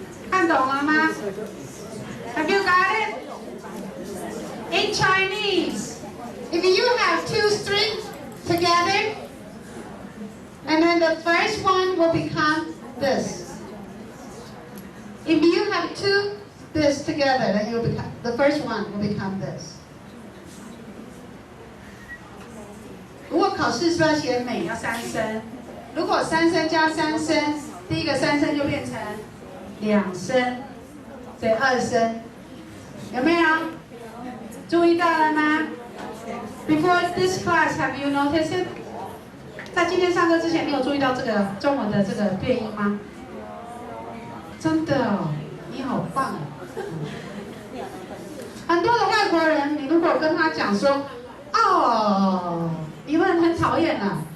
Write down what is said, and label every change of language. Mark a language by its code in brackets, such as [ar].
[zh] 看懂了吗 [en] ？Have you got it? In Chinese, if you have two strings together, and then the first one will become this. If you have two this together, then you will become the first one will become this. [zh] 如果考试是要写美要三声，如果三声加三声，第一个三声就变成两声，所以二声，有没有？注意到了吗 [en] ？Before this class, have you noticed it? [zh] 在今天上课之前，你有注意到这个中文的这个变音吗？真的哦，你好棒很多的外国人，你如果跟他讲说，哦，你们很讨厌啊。